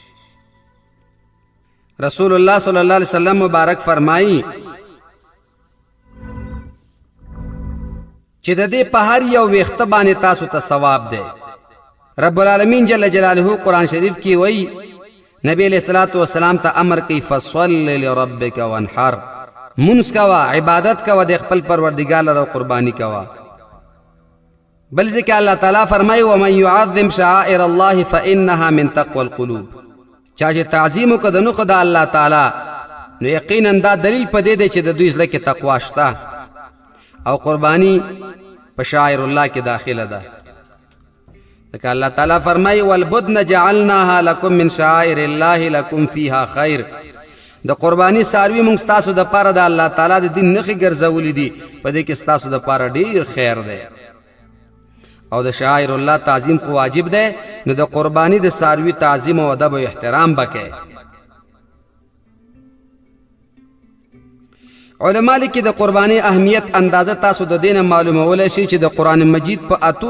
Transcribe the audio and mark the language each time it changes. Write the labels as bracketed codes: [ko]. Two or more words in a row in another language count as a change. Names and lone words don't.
[ps] رسول الله صلی الله علیه وسلم مبارک فرمایي چې د دې په هر یو وخت باندې تاسو ته ثواب دی رب العالمین [ar] جل جلاله [ps] قرآن شریف کې وایي نبی [ar] علیہ الصلوۃ والسلام [ps] ته امر کوي فصل [ar] لربک وانحر [ps] منس کوا عبادت کوا د خپل پروردگار لپاره قربانی کوا بل ځکه الله تعالی فرمایي [ar] ومن يعظم شعائر الله فانها من تقوى القلوب [ps] چا چې تعظیم وکړه نو خدای الله تعالی نو یقینا دا دلیل پدې دی چې د دوی زړه کې تقوا شته او قربانی په شعائر الله کې داخله ده ځکه الله تعالی فرمایي [ar] والبدن جعلناها لكم من شعائر الله لكم فيها خير [ps] د قربانی ساروی موږ تاسو د پاره د الله تعالی د دین نخي ګرځولې دي په دې کې تاسو د پاره ډیر خیر دی او د شاعر الله تعظیم خو واجب ده نو د قربانی د ساروی تعظیم او ادب او احترام وکړي علماء لیکي د قربانی اهمیت اندازه تاسو د دین معلومه ولې شي چې د قران مجید په اتو